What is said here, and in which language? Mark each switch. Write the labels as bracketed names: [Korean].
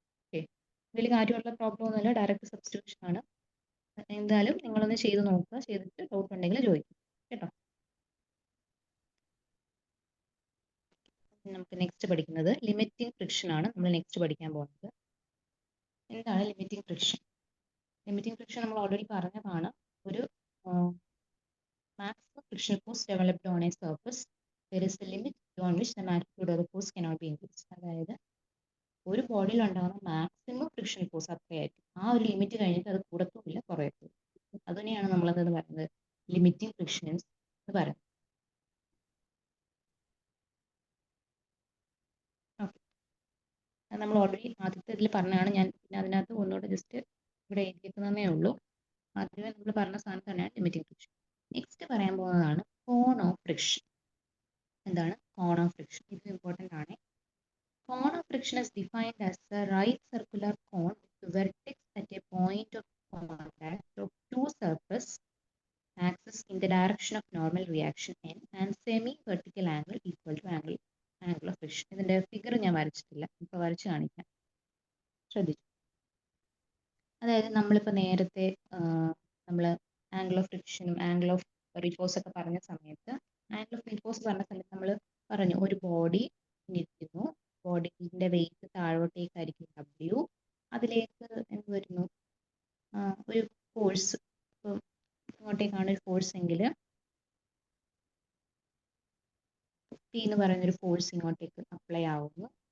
[Malayalam] Okay, വലിയ കാര്യമുള്ള problem ഒന്നുമല്ല, direct substitution ആണ്. എന്തായാലും നിങ്ങളൊന്ന് ചെയ്ത് നോക്കുക, ചെയ്തിട്ട് ഡൗട്ട് ഉണ്ടെങ്കിൽ ചോദിക്കും കേട്ടോ. നമുക്ക് നെക്സ്റ്റ് പഠിക്കുന്നത് ലിമിറ്റിംഗ് ഫ്രിക്ഷൻ ആണ്. നമ്മൾ നെക്സ്റ്റ് പഠിക്കാൻ പോകുന്നത് എന്താണ് ലിമിറ്റിംഗ് ഫ്രിക്ഷൻ. ലിമിറ്റിംഗ് ഫ്രിക്ഷൻ നമ്മൾ ഓൾറെഡി പറഞ്ഞതാണ്. [English] ഒരു maximum friction force developed on a surface, there is a limit beyond which the magnitude of the force cannot be increased. [Malayalam] അതായത് ഒരു ബോഡിയിൽ ഉണ്ടാകുന്ന മാക്സിമം ഫ്രിക്ഷൻ ഫോഴ്സ് അത്രയായിരിക്കും. ആ ഒരു ലിമിറ്റ് കഴിഞ്ഞിട്ട് അത് കൂടത്തുമില്ല കുറയത്തുമില്ല. അതിനെയാണ് നമ്മൾ എന്തെന്ന് പറയുന്നത്, ലിമിറ്റിംഗ് ഫ്രിക്ഷൻസ് എന്ന് പറയുന്നത്. ഓക്കെ, നമ്മൾ ഓൾറെഡി ആദ്യത്തെ ഇതിൽ പറഞ്ഞതാണ്. ഞാൻ പിന്നെ അതിനകത്ത് ഒന്നുകൂടെ ജസ്റ്റ് ഇവിടെ എഴുതിയിരിക്കുന്നതേ ഉള്ളൂ. ആദ്യമേ നമ്മൾ പറഞ്ഞ സാധനം തന്നെയാണ് ലിമിറ്റിംഗ് ഫ്രിക്ഷൻ. നെക്സ്റ്റ് പറയാൻ പോകുന്നതാണ് കോൺ ഓഫ് ഫ്രിക്ഷൻ. എന്താണ് കോൺ ഓഫ് ഫ്രിക്ഷൻ? ഇത് ഇമ്പോർട്ടൻ്റ് ആണ്. [English] Cone of friction is defined as the right circular cone with vertex at a point of contact of two surface axes in the direction of normal reaction n and semi-vertical angle equal to angle of friction. [Malayalam] ഇതിന്റെ figure ഞാൻ വരച്ചിട്ടില്ല, ഇപ്പോൾ വരച്ച് കാണിക്കാം, ശ്രദ്ധിച്ചു. അതായത് നമ്മളിപ്പോൾ നേരത്തെ നമ്മൾ angle of ഫ്രിക്ഷനും angle of repose ഒക്കെ പറഞ്ഞ സമയത്ത്, ആംഗിൾ ഓഫ് റിപ്പോസ് പറഞ്ഞ സമയത്ത് നമ്മൾ പറഞ്ഞു ഒരു ബോഡി ഇരിക്കുന്നു, ബോഡിന്റെ വെയിറ്റ് താഴോട്ടേക്കായിരിക്കും W, അതിലേക്ക് എന്ത് വരുന്നു, ഒരു ഫോഴ്സ്, ഇപ്പം ഇങ്ങോട്ടേക്കാണ് ഒരു ഫോഴ്സ് എങ്കിൽ P എന്ന് പറയുന്നൊരു ഫോഴ്സ് ഇങ്ങോട്ടേക്ക് അപ്ലൈ ആവുന്നു.